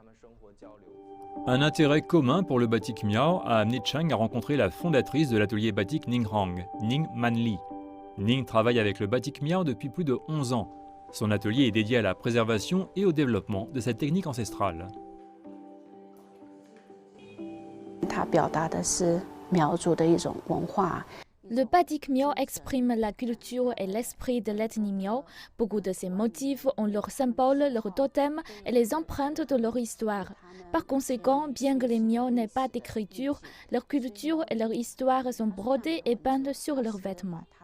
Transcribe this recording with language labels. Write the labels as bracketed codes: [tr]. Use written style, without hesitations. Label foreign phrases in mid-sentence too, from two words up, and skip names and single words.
[fr] Un intérêt commun pour le batik Miao a amené Cheng à rencontrer la fondatrice de l'atelier batik Ninghang, Ning Manli. Ning travaille avec le batik Miao depuis plus de 11 ans. Son atelier est dédié à la préservation et au développement de cette technique ancestrale. [zh] 它表达的是苗族的一种文化。 [fr] Le batik Miao exprime la culture et l'esprit de l'ethnie Miao. Beaucoup de ces motifs ont leurs symboles, leurs totems et les empreintes de leur histoire. Par conséquent, bien que les Miao n'aient pas d'écriture, leur culture et leur histoire sont brodées et peintes sur leurs vêtements.